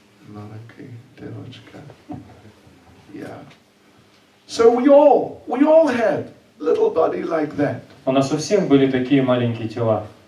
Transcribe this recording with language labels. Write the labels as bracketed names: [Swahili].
[Russian] Malenki devachka. Yeah. [English] So we all had little body like that. [Russian] У нас у всех были такие маленькие тела.